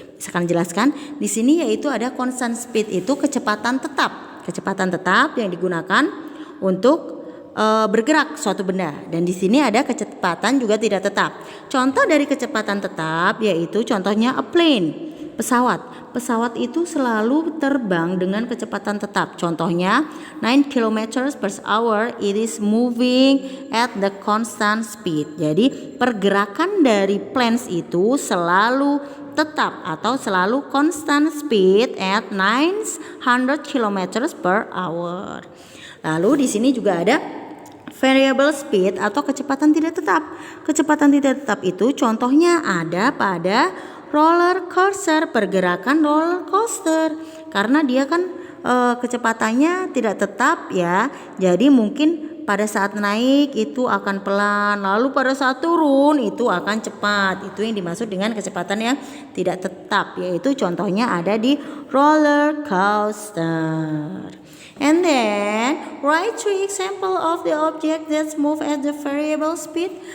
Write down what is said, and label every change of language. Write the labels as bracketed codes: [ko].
[id] Saya akan jelaskan di sini yaitu ada constant speed itu kecepatan tetap. Kecepatan tetap yang digunakan untuk bergerak suatu benda, dan di sini ada kecepatan juga tidak tetap. Contoh dari kecepatan tetap yaitu contohnya a plane, pesawat. Pesawat itu selalu terbang dengan kecepatan tetap. [en] Contohnya 9 km per hour, it is moving at the constant speed. [id] Jadi pergerakan dari planes itu selalu tetap atau selalu [en] constant speed at 900 km per hour. [id] Lalu di sini juga ada variable speed atau kecepatan tidak tetap. Kecepatan tidak tetap itu contohnya ada pada roller coaster, pergerakan roller coaster. Karena dia kan kecepatannya tidak tetap, ya. Jadi mungkin pada saat naik itu akan pelan, lalu pada saat turun itu akan cepat. Itu yang dimaksud dengan kecepatan yang tidak tetap, yaitu contohnya ada di roller coaster. [en] And then write 3 example of the object that move at the variable speed.